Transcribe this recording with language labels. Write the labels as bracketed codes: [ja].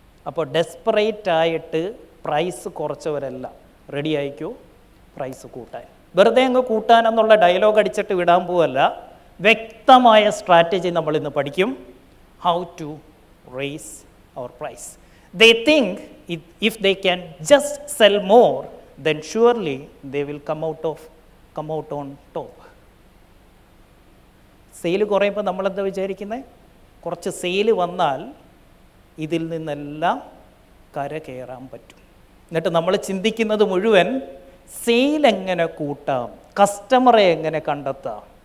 [ml] അപ്പോൾ ഡെസ്പറേറ്റ് ആയിട്ട് price കുറച്ചവരല്ല ready ആയിക്കോ പ്രൈസ് കൂട്ടാൻ. വെറുതെ അങ്ങ് കൂട്ടാനെന്നുള്ള ഡയലോഗ് അടിച്ചിട്ട് വിടാൻ പോവല്ല. വ്യക്തമായ സ്ട്രാറ്റജി നമ്മൾ ഇന്ന് പഠിക്കും. [en] How to raise our price. They think if they can just sell more, then surely they will come out on top. [ml] Sale കുറയുമ്പോൾ നമ്മളെന്താ വിചാരിക്കുന്നത്? കുറച്ച് സെയിൽ വന്നാൽ ഇതിൽ നിന്നെല്ലാം കര കയറാൻ പറ്റും. എന്നിട്ട് നമ്മൾ ചിന്തിക്കുന്നത് മുഴുവൻ സെയിൽ എങ്ങനെ കൂട്ടാം, കസ്റ്റമറെ എങ്ങനെ കണ്ടെത്താം.